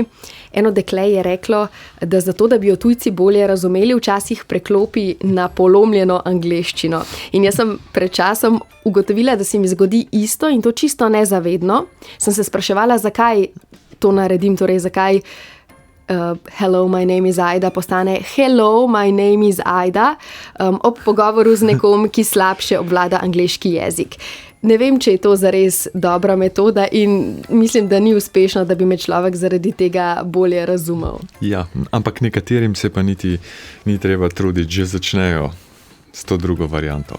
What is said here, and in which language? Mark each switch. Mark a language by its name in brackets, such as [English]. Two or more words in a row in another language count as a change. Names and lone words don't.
[Slovenian] Eno dekle je reklo, da zato, da bi jo tujci bolje razumeli, včasih preklopi na polomljeno angleščino. In jaz sem pred časom ugotovila, da se mi zgodi isto in to čisto nezavedno. Sem se spraševala, zakaj to naredim, torej zakaj [English] hello, my name is Ajda [Slovenian] postane [English] hello, my name is Ajda [Slovenian] ob pogovoru z nekom, ki slabše obvlada angleški jezik. Ne vem, če je to zares dobra metoda in mislim, da ni uspešno, da bi me človek zaradi tega bolje razumel. Ja, ampak nekaterim se pa niti ni treba truditi, že začnejo s to drugo varianto.